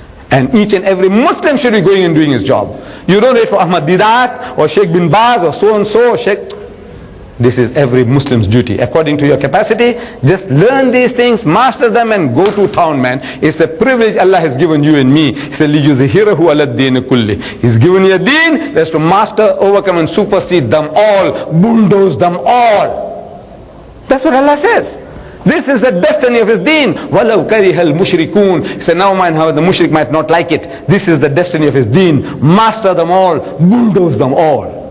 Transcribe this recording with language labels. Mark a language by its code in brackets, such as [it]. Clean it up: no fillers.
[en] And each and every Muslim should be going and doing his job. You don't wait for Ahmed Deedat or Sheikh bin Baz or so and so or Sheikh. This is every Muslim's duty. According to your capacity, just learn these things, master them and go to town, man. It's a privilege Allah has given you and me. He said, [ar] لِيُزْهِرَهُ عَلَى الدِّينِ كُلِّهِ. [en] He's given you a deen that's to master, overcome and supersede them all, bulldoze them all. That's what Allah says. This is the destiny of his deen. [ar] وَلَوْ كَرِهَ الْمُشْرِكُونَ. [en] He said, now mind how the mushrik might not like it. This is the destiny of his deen. Master them all, bulldoze them all.